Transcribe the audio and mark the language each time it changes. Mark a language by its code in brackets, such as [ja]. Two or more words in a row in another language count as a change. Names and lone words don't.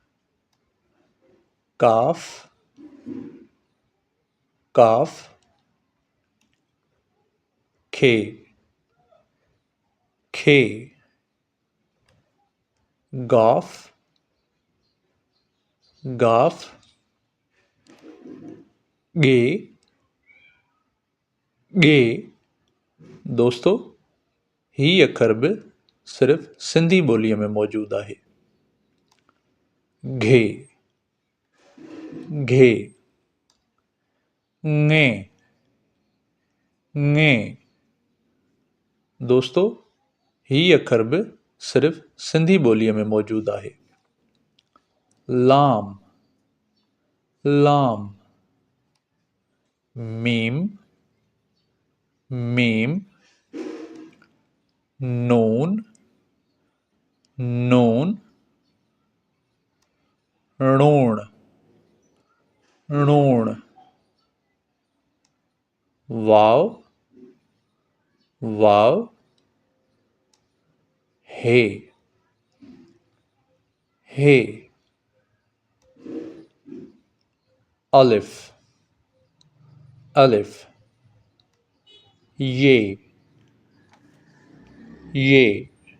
[sd] काफ काफ खे खे गॉफ गाफ गे गे दोस्तों ही अखर बि सिर्फ़ सिंधी ॿोलीअ में मौजूदु आहे घे घे ङे ङे दोस्तों ही अखर बि सिर्फ़ सिंधी ॿोलीअ में मौजूदु आहे लाम लाम मीम मीम नून नून णूण णूण वाव वाव हे हे अलिफ अलिफ ये